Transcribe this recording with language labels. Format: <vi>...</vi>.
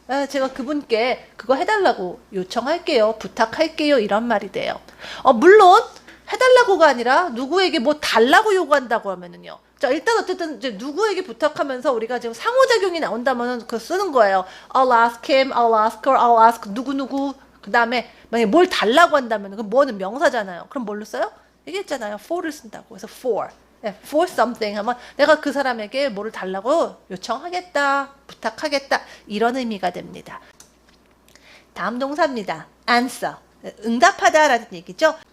<ko>제가 그분께 그거 해달라고 요청할게요. 부탁할게요. 이런 말이 돼요. 물론 해달라고가 아니라 누구에게 뭐 달라고 요구한다고 하면은요. 자, 일단 어쨌든 이제 누구에게 부탁하면서 우리가 지금 상호작용이 나온다면은 그거 쓰는 거예요.</ko> <en>I'll ask him, I'll ask her, I'll ask 누구누구.</en> <ko>그 다음에 만약에 뭘 달라고 한다면 그 뭐는 명사잖아요. 그럼 뭘로 써요? 얘기했잖아요. for를 쓴다고. 그래서 for. 네, for something 하면 내가 그 사람에게 뭐를 달라고 요청하겠다, 부탁하겠다 이런 의미가 됩니다. 다음 동사입니다. answer. 응답하다라는 얘기죠.</ko>